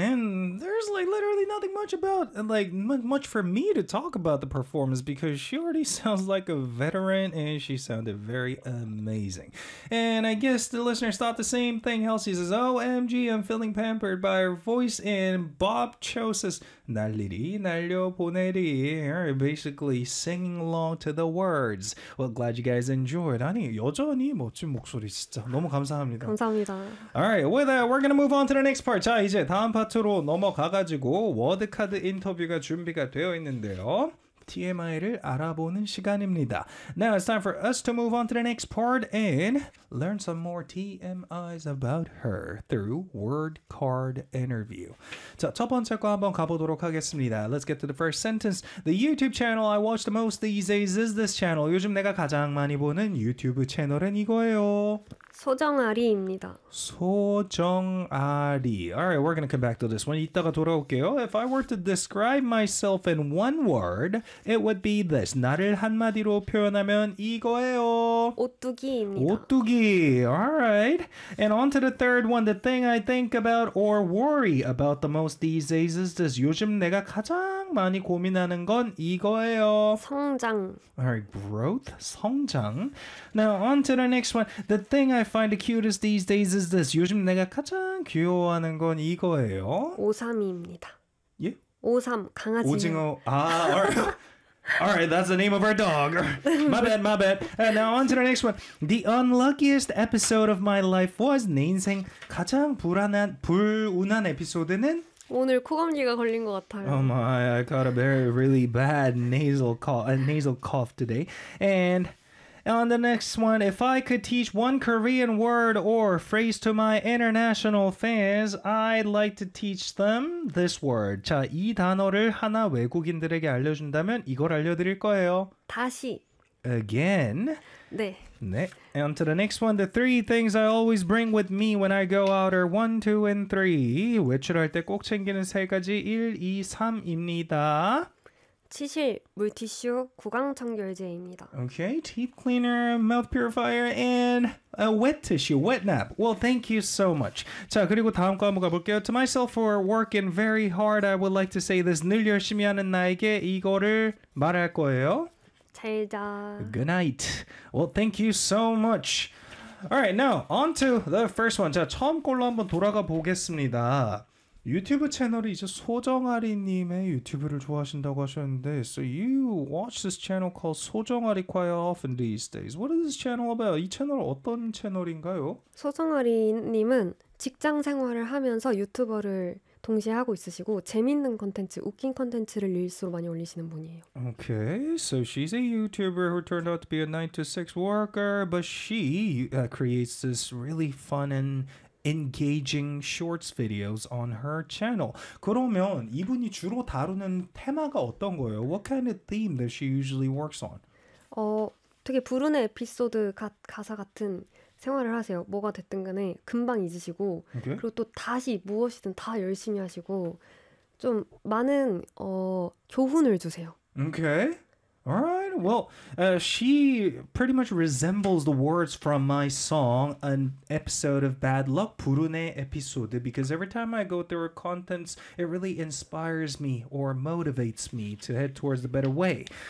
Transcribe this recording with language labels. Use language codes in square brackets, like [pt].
[en] And there's like literally nothing much about, like much for me to talk about the performance because she already sounds like a veteran and she sounded very amazing. And I guess the listeners thought the same thing. Elsie says, OMG, I'm feeling pampered by her voice. And Bob Cho says, Naliri, Nalio Puneri, basically singing along to the words. Well, glad you guys enjoyed. [ko] 아니 여전히 멋진 목소리 진짜 너무 감사합니다. 감사합니다. [en] Alright, with that, we're gonna move on to the next part. [ko] 자 이제 다음 파트로 넘어가가지고 워드카드 인터뷰가 준비가 되어 있는데요. TMI를 알아보는 시간입니다. [en] Now it's time for us to move on to the next part and learn some more TMIs about her through word card interview. [ko] 자, 첫 번째 거 한번 가보도록 하겠습니다. [en] Let's get to the first sentence. The YouTube channel I watch the most these days is this channel. [ko] 요즘 내가 가장 많이 보는 YouTube 채널은 이거예요. 소정아리입니다. 소정아리. [en] Alright, we're gonna come back to this one. [ko] 이따가 돌아올게요. [en] If I were to describe myself in one word, it would be this. [ko] 나를 한마디로 표현하면 이거예요. 오뚜기입니다. [en] 오뚜기. Alright. And on to the third one. The thing I think about or worry about the most these days is this. [ko] 요즘 내가 가장 많이 고민하는 건 이거예요. 성장. [en] Alright, growth. 성장. Now, on to the next one. The thing I find the cutest these days is this. [ko] 요즘 내가 가장 귀여워하는 건 이거예요. 오삼이입니다. 예? 오삼, 강아지. 오징어. [en] 아, alright, that's the name of our dog. My bad, my bad. And now on to the next one. The unluckiest episode of my life was [ko] 내 인생 가장 불운한 에피소드는? 오늘 코감기가 걸린 것 같아요. [en] Oh my, I got a very, really bad nasal cough today. And on the next one, if I could teach one Korean word or phrase to my international fans, I'd like to teach them this word. [ko] 자, 이 단어를 하나 외국인들에게 알려준다면 이걸 알려드릴 거예요. 다시. [en] Again. [ko] 네. 네. [en] And on to the next one, the three things I always bring with me when I go out are 1, 2, and 3. [ko] 외출할 때 꼭 챙기는 세 가지 1, 2, 3입니다. 치실, 물티슈, 구강청결제입니다. [en] Okay, teeth cleaner, mouth purifier, and a wet tissue, wet nap. Well, thank you so much. [ko] 자, 그리고 다음 거 한번 가볼게요. [en] To myself for working very hard, I would like to say this. [ko] 늘 열심히 하는 나에게 이거를 말할 거예요. 잘 자. [en] Good night. Well, thank you so much. Alright, now on to the first one. [ko] 자, 처음 걸로 한번 돌아가 보겠습니다. 유튜브 채널이 이제 소정아리님의 유튜브를 좋아하신다고 하셨는데 [en] So you watch this channel called 소정아리 quite often these days. What is this channel about? [ko] 이 채널 어떤 채널인가요? 소정아리님은 직장 생활을 하면서 유튜버를 동시에 하고 있으시고 재밌는 콘텐츠, 웃긴 콘텐츠를 릴스로 많이 올리시는 분이에요. [en] Okay, so she's a YouTuber who turned out to be a 9-to-6 worker, but she creates this really fun and engaging shorts videos on her channel. [ko] 그러면 이분이 주로 다루는 테마가 어떤 거예요? [en] What kind of theme that she usually works on? [ko] 되게 불운의 에피소드 가사 같은 생활을 하세요. 뭐가 됐든 간에 금방 잊으시고 [en] okay. [ko] 그리고 또 다시 무엇이든 다 열심히 하시고 좀 많은 교훈을 주세요. [en] Okay. Alright, well, she pretty much resembles the words from my song, an episode of Bad Luck, 불운의 episode, because every time I go through her contents, it really inspires me or motivates me to head towards the better way.